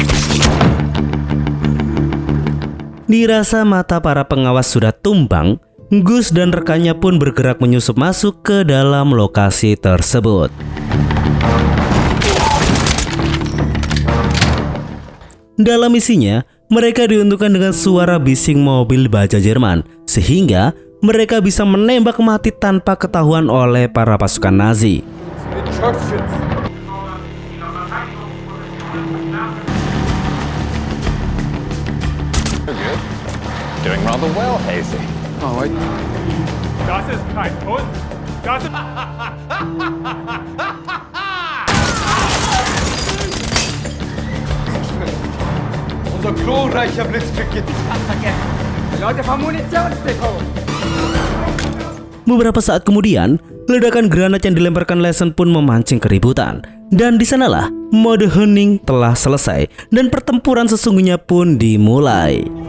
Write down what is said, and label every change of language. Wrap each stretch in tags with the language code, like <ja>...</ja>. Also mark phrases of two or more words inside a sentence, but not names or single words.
<id>Dirasa mata para pengawas sudah tumbang, Gus dan rekannya pun bergerak menyusup masuk ke dalam lokasi tersebut. Dalam misinya, mereka diuntungkan dengan suara bising mobil baja Jerman, sehingga mereka bisa menembak mati tanpa ketahuan oleh para pasukan Nazi.</id> <en>Doing rather well, Hazy. Oh,</en> <de>Das ist kein Hund. Das ist... unser glorreicher Blitzkrieg. Leute vom Munitionsdepot.</de> <id>Beberapa saat kemudian, ledakan granat yang dilemparkan Lesson pun memancing keributan. Dan di sanalah mode hening telah selesai dan pertempuran sesungguhnya pun dimulai.</id>